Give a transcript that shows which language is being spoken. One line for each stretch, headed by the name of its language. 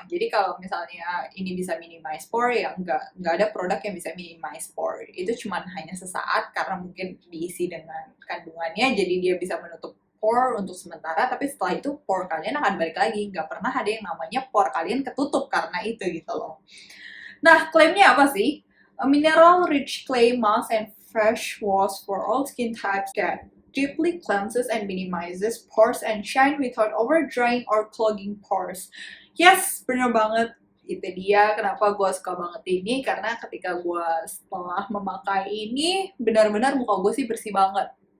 Indonesian: Jadi kalau misalnya ini bisa minimize pore, ya nggak ada produk yang bisa minimize pore. Itu cuman hanya sesaat karena mungkin diisi dengan kandungannya, jadi dia bisa menutup pore untuk sementara, tapi setelah itu pore kalian akan balik lagi. Nggak pernah ada yang namanya pore kalian ketutup karena itu gitu loh. Nah, klaimnya apa sih?
English: A mineral rich clay mask and fresh wash for all skin types that deeply cleanses and minimizes pores and shine without over drying or clogging pores.
Indonesian: Yes, bener banget. Itu dia kenapa gue suka banget ini, karena ketika gue setelah memakai ini, benar-benar muka gue sih bersih banget.